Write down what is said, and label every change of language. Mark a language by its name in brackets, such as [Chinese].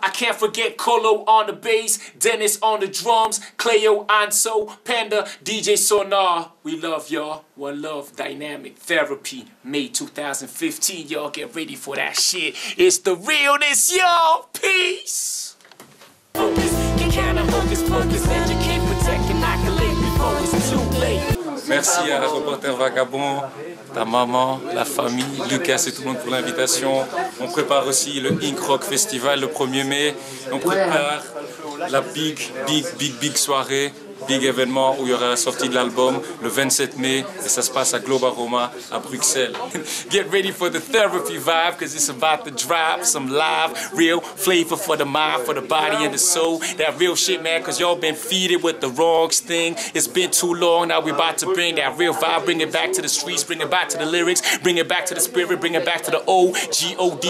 [English] I can't forget Colo on the bass, Dennis on the drums, Cleo, Anso, Panda, DJ Sonar. We love y'all. One love, dynamic therapy. May 2015. Y'all get ready for that shit. It's the realness, y'all. Peace. Focus, you kinda hocus pocus, and you can't protect and accolade before it's too late. [French] Merci à Reporter Vagabond, ta maman, la famille, Lucas et tout le monde pour l'invitation. On prépare aussi le Ink Rock Festival le 1er mai. On prépare la big soirée, big événement où il y aura la sortie de l'album le 27 mai et ça se passe à Globe Aroma à Bruxelles. [English] Get ready for the therapy vibe because it's about to drop some live, real flavor for the mind, for the body and the soul. That real shit, man, because y'all been feeded with the wrong thing. It's been too long, now we about to bring that real vibe, bring it back to the streets, bring it back to the lyrics, bring it back to the spirit, bring it back to the O-G-O-D.